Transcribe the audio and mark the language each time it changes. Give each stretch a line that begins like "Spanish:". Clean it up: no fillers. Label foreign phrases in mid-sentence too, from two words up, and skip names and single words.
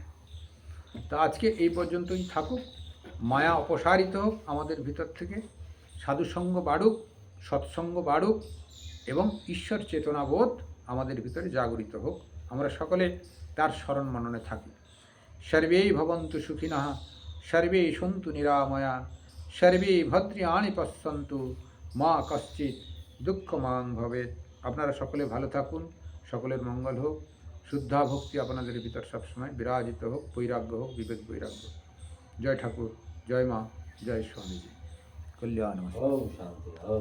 Bangla: তা আজকে এই পর্যন্তই থাকুক। মায়া অপসারিত হোক আমাদের ভিতর থেকে, সাধুসঙ্গ বাড়ুক, সৎসঙ্গ বাড়ুক এবং ঈশ্বর চেতনাবোধ আমাদের ভিতরে জাগরিত হোক। আমরা সকলে তার স্মরণ মননে থাকি।
Sanskrit: সর্বেই ভবন্তু সুখিনঃ, সর্বে সন্তু নিরাময়া, সর্বে ভদ্রাণি পশ্যন্তু, মা কশ্চিৎ দুঃখমাং ভবেৎ।
Bangla: আপনারা সকলে ভালো থাকুন, সকলের মঙ্গল হোক, শুদ্ধা ভক্তি আপনাদের ভিতর সবসময় বিরাজিত হোক, বৈরাগ্য হোক, বিবেক বৈরাগ্য। জয় ঠাকুর, জয় মা, জয় স্বামীজি, কল্যাণ।